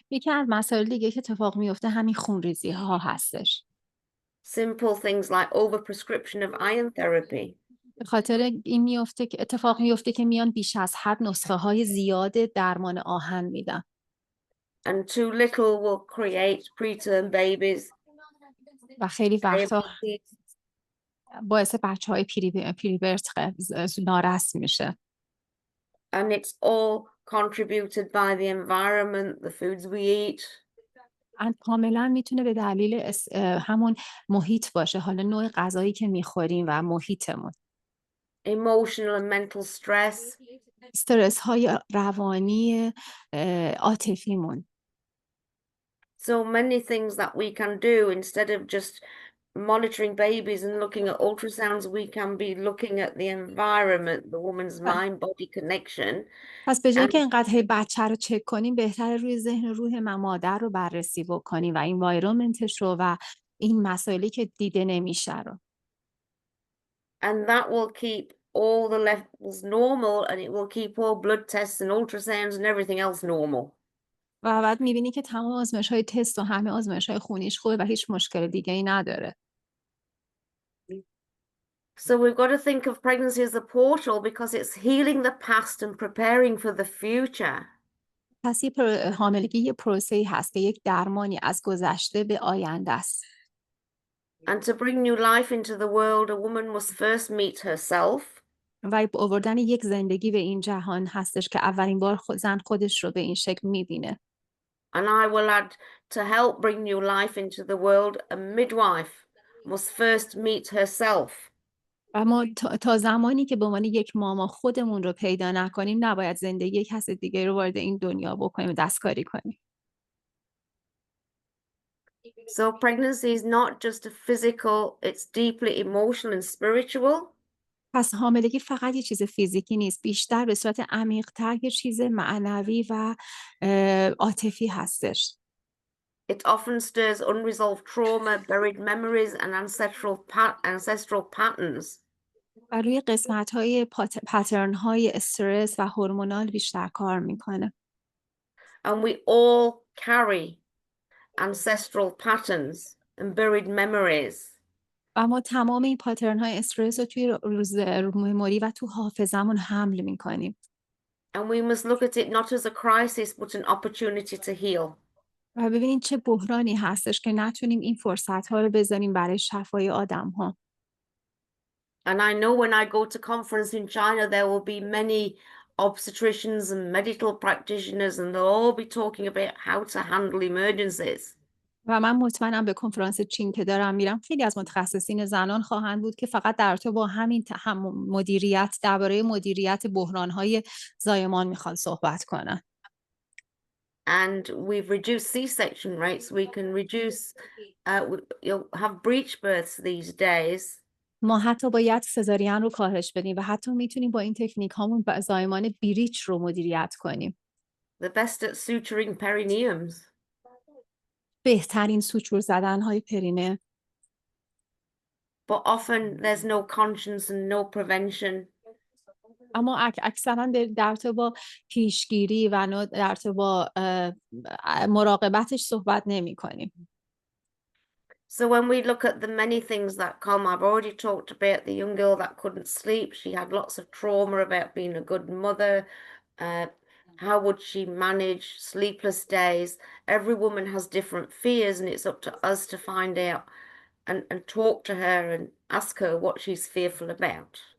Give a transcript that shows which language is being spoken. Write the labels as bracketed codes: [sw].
[fa] یکی از مسائل دیگه که اتفاق میفته همین خونریزی ها هستش. [en] Simple things like overprescription of iron therapy. [fa] به خاطر این اتفاق میفته که میان بیش از حد نسخه های زیاد درمان آهن میدن. [en] And too little will create preterm babies. [fa] و خیلی وقتا باعث بچه های پریبرت نارس میشه. [en] And it's all contributed by the environment, the foods we eat. [fa] کاملا میتونه به دلیل همون محیط باشه، حالا نوع غذایی که میخوریم و محیطمون. [en] Emotional and mental stress. [fa] استرس های روانی عاطفیمون. [en] So many things that we can do instead of just monitoring babies and looking at ultrasounds, we can be looking at the environment, the woman's mind-body connection. [fa] پس به جای که اینقدر بچه رو چک کنیم بهتره روی ذهن روح مادر رو بررسی بکنیم و انوایرمنتش رو و این مسائلی که دیده نمیشه رو. [en] And that will keep all the levels normal and it will keep all blood tests and ultrasounds and everything else normal. [fa] و بعد میبینی که تمام آزمایش‌های تست و همه آزمایش‌های خونیش خوبه و هیچ مشکل دیگه‌ای نداره. [en] So we've got to think of pregnancy as a portal because it's healing the past and preparing for the future. [fa] پس حاملگی یه پروسه‌ای هست که یک درمانی از گذشته به آینده است. [en] And to bring new life into the world, a woman must first meet herself. [fa] و آوردن یک زندگی به این جهان هستش که اولین بار زن خودش رو به این شکل می‌بینه. [en] And I will add, to help bring new life into the world, a midwife must first meet herself. [fa] و ما تا زمانی که به عنوان یک ماما خودمون رو پیدا نکنیم نباید زندگی کسی دیگه رو وارد این دنیا بکنیم و دستکاری کنیم. [en] So pregnancy is not just a physical, it's deeply emotional and spiritual. [fa] پس حاملگی فقط یه چیز فیزیکی نیست، بیشتر به صورت عمیق‌تر یه چیز معنوی و عاطفی هستش. [en] It often stirs unresolved trauma, buried memories, and ancestral patterns. [fa] و روی قسمت‌های پترن‌های استرس و هورمونال بیشتر کار میکنه. [en] And we all carry ancestral patterns and buried memories. [fa] و ما تمام این پاترن‌های استرس رو توی مموری و تو حافظمون حمل میکنیم. [en] And we must look at it not as a crisis, but an opportunity to heal. [fa] و ببینید چه بحرانی هستش که نتونیم این فرصت‌ها رو بذاریم برای شفای آدم‌ها. [en] And I know when I go to conference in China, there will be many obstetricians and medical practitioners, and they'll all be talking about how to handle emergencies. [fa] و من مطمئنم به کنفرانس چین که دارم میرم خیلی از متخصصین زنان خواهند بود که فقط در رابطه با همین مدیریت درباره مدیریت بحران‌های زایمان میخوان صحبت کنن. [en] And we've reduced C-section rates. We can reduce, you'll have breech births these days. [fa] ما حتی باید سزارین رو کاهش بدیم و حتی میتونیم با این تکنیک هامون زایمان بریچ رو مدیریت کنیم. [en] The best at suturing perineums. [fa] بهترین سوچور زدن های پرینه. [en] But often there's no conscience and no prevention. [fa] اما اکثرا در رابطه با پیشگیری و در رابطه با مراقبتش صحبت نمی کنیم. [en] So when we look at the many things that come, I've already talked about the young girl that couldn't sleep. She had lots of trauma about being a good mother. How would she manage sleepless days? Every woman has different fears, and it's up to us to find out and talk to her and ask her what she's fearful about.